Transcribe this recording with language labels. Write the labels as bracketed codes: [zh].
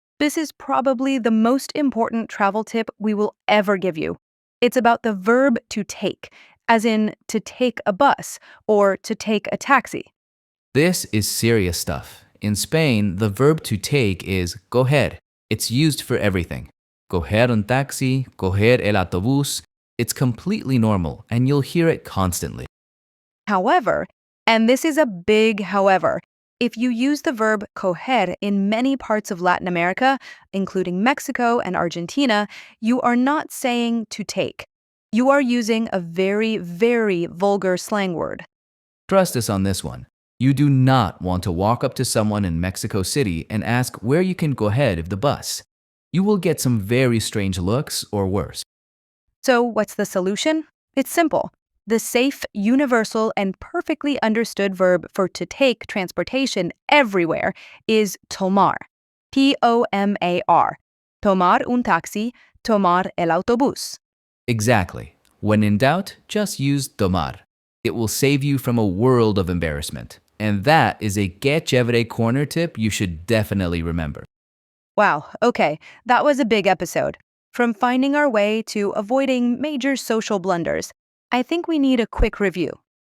[en] This is probably the most important travel tip we will ever give you. It's about the verb to take, as in to take a bus or to take a taxi. This is serious stuff. In Spain, the verb to take is coger. It's used for everything. [es] Coger un taxi, coger el autobús. [en] It's completely normal, and you'll hear it constantly. However, and this is a big however, if you use the verb coger in many parts of Latin America, including Mexico and Argentina, you are not saying to take. You are using a very, very vulgar slang word. Trust us on this one. You do not want to walk up to someone in Mexico City and ask where you can go ahead of the bus. You will get some very strange looks or worse. So, what's the solution? It's simple. The safe, universal, and perfectly understood verb for to take transportation everywhere is tomar. [es] Tomar. Tomar un taxi, tomar el autobús. [en] Exactly. When in doubt, just use tomar. It will save you from a world of embarrassment. And that is a que chévere corner tip you should definitely remember. Wow, okay, that was a big episode. From finding our way to avoiding major social blunders, I think we need a quick review.